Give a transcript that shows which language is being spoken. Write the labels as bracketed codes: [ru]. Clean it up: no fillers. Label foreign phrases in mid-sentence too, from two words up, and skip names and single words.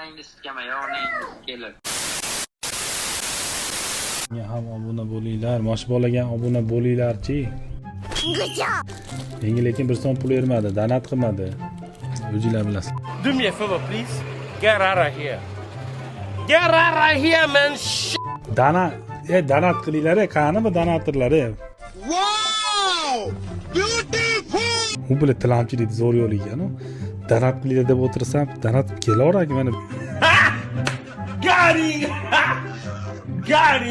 [uz] sizga mayonez kelib. Ya ham obuna bo'linglar, mosh bolaga obuna bo'linglar-chi. Menga lekin bir so'm pul bermadi, donat qilmadi. O'zinglar bilasiz. [en] Do me a favor, please. Get out of here. Get out of here, man. [uz] Donat qilinglar, qani bu donatorlar. [en] Wow! Beautiful! [uz] U bilan tilamchilik zo'r yo'l ekan-ku. Donat qilinglar deb o'tirsam, donat kelaverar mana. Gary! Gary!